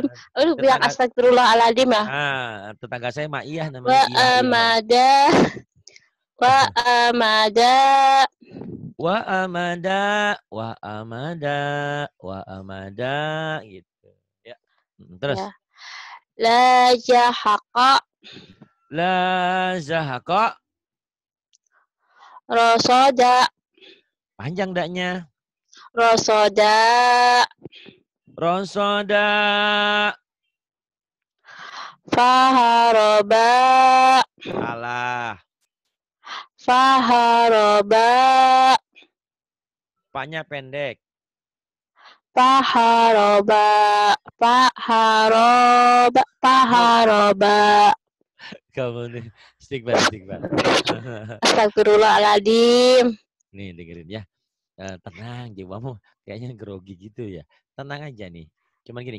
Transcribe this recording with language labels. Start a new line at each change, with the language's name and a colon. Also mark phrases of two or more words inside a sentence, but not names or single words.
Indonesian: Lu bilang astagfirullahaladzim ya? Tetangga saya mah iya namanya. Wa amada gitu. Ya. Terus. Ya.
Arabic: لا زهق. رصد.
Indonesian: Panjang daknya.
Arabic: رصد. فهرب.
Indonesian: Salah.
Arabic: فهرب.
Indonesian: Paknya pendek.
Arabic: فهرب.
Indonesian: Kamu nih istighfar.
Arabic: أستغفر الله العظيم.
Indonesian: Nih dengerin ya. Tenang, jiwamu kayaknya grogi gitu ya. Tenang aja nih. Cuman gini.